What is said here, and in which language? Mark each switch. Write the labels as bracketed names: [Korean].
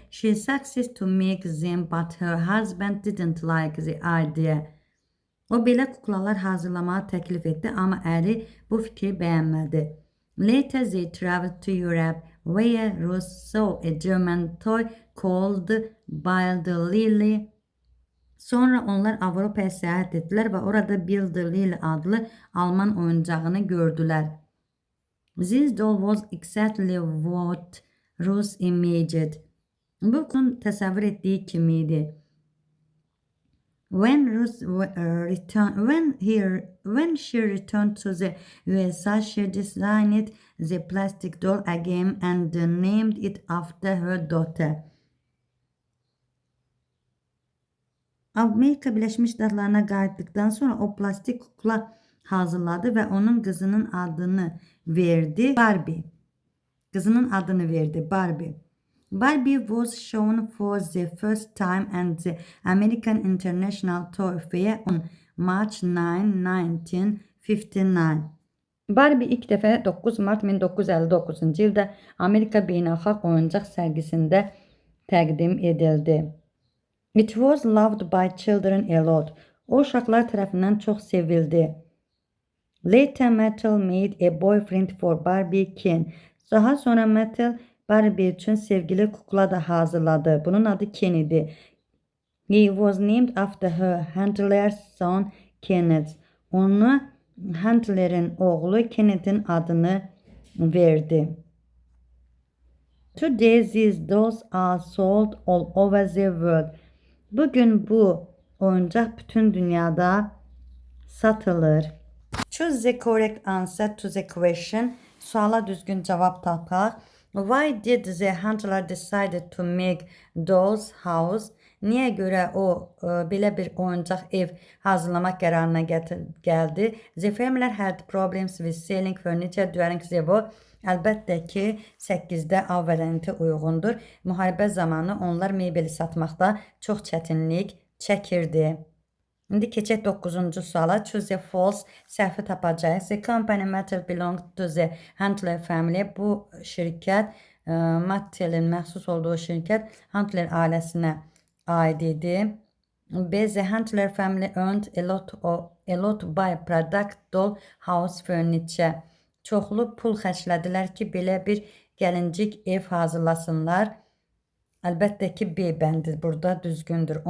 [English] She succeeded to make them, but her husband didn't like the idea. [Azerbaijani] O belə kuklalar hazırlamağı təklif etdi, amma əri bu fikri bəyənmədi. [English] Later they traveled to Europe, where Ruth saw a German toy called Bill Lily. [Azerbaijani] Sonra onlar Avropaya səyahət etdilər və orada Bill Lily adlı Alman oyuncağını gördülər. [English] This doll was exactly what Ruth imagined. [Azerbaijani] Bu onun təsəvvür etdiyi kimi idi. [English] When she returned to the USA, she designed the plastic doll again and named it after her daughter. [Azerbaijani] Amerika Birləşmiş Ştatlarına qayıtdıktan sonra o plastik kukla hazırladı və onun qızının adını verdi Barbie. Qızının adını verdi Barbie. [English] Barbie was shown for the first time at the American International Toy Fair on March 9, 1959. [Azerbaijani] Barbie ilk dəfə 9 Mart 1959-cu ildə Amerika Beynəlxalq Oyuncaq sərgisində təqdim edildi. [English] It was loved by children a lot. [Azerbaijani] O uşaqlar tərəfindən çox sevildi. [English] Later Mattel made a boyfriend for Barbie Ken. [Azerbaijani] Daha sonra Mattel Barbie üçün sevgili kukla da hazırladı. Bunun adı Ken idi. [English] He was named after her handler's son Kenneth. [Azerbaijani] Onu handlerin oğlu Kenneth'in adını verdi. [English] Today these dolls are sold all over the world. [Azerbaijani] Bugün bu oyuncaq bütün dünyada satılır. [English] Choose the correct answer to the question. [Azerbaijani] Suala düzgün cavab tapaq. [English] Why did the handler decide to make dolls house? [Azerbaijani] Niyə görə o belə bir oyuncaq ev hazırlamaq qərarına gəldi? [English] The family had problems with selling furniture during the war. [Azerbaijani] Əlbəttə ki, 8-də A variantı uyğundur. Müharibə zamanı onlar mebeli satmaqda çox çətinlik çəkirdi. İndi keçək 9-cu suala. [English] Choose the false, [Azerbaijani] səhvi tapacağıq. [English] The company Mattel belonged to the Handler family. [Azerbaijani] Bu şirkət, Mattel'in məxsus olduğu şirkət Handler ailəsinə aid idi. B. [English] The Handler family earned a lot by product doll house furniture. [Azerbaijani] Çoxlu pul xərclədilər ki, belə bir gəlincik ev hazırlasınlar. Əlbəttə ki, B bəndi burada düzgündür.